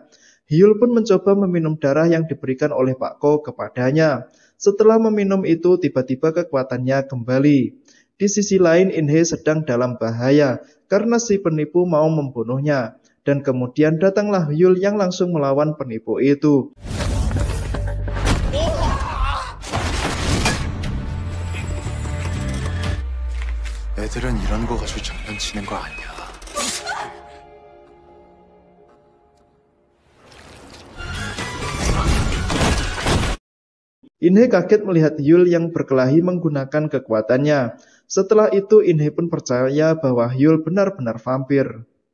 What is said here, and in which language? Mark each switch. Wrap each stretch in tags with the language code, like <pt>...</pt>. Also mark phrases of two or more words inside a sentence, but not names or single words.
<id>Hyul pun mencoba meminum darah yang diberikan oleh Pak Ko kepadanya. Setelah meminum itu, tiba-tiba kekuatannya kembali. Di sisi lain, Inhe sedang dalam bahaya karena si penipu mau membunuhnya. Dan kemudian datanglah Hyul yang langsung melawan penipu itu.</id> <ko>애들은 이런 거 가지고 장난치는 거 아니야.</ko> <id>Inhe kaget melihat Hyul yang berkelahi menggunakan kekuatannya. Setelah itu Inhe pun percaya bahwa Hyul benar-benar vampir.</id>